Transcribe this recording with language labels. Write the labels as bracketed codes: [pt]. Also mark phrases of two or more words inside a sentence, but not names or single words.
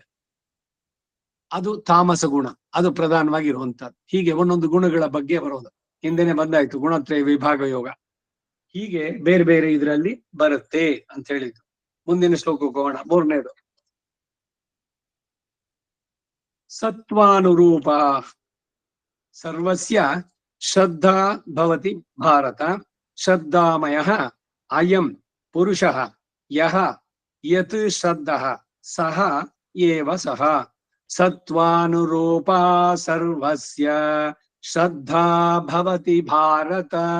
[kn] ಅದು ತಾಮಸ ಗುಣ, ಅದು ಪ್ರಧಾನವಾಗಿ ಇರುವಂತಹದ್ದು. ಹೀಗೆ ಒಂದೊಂದು ಗುಣಗಳ ಬಗ್ಗೆ ಬರೋದು, ಹಿಂದೆನೆ ಬಂದಾಯ್ತು ಗುಣತ್ರಯ ವಿಭಾಗ ಯೋಗ. ಹೀಗೆ ಬೇರೆ ಬೇರೆ ಇದರಲ್ಲಿ ಬರುತ್ತೆ ಅಂತ ಹೇಳಿದ್ದು. ಮುಂದಿನ ಶ್ಲೋಕಕ್ಕೆ ಹೋಗೋಣ, 3ನೇದು. [sa] ಸತ್ವಾನುರೂಪ ಸರ್ವಸ್ಯ ಶ್ರದ್ಧಾ ಭವತಿ ಭಾರತ. ಶ್ರದ್ಧಾಮಯಃ ಅಯಂ ಪುರುಷಃ ಯಃ ಯತ್ ಶ್ರದ್ಧಃ ಸಹ ಏವ ಸಹ. ಸತ್ವಾನುರೂಪ ಸರ್ವಸ್ಯ ಶ್ರದ್ಧಾ ಭವತಿ ಭಾರತ.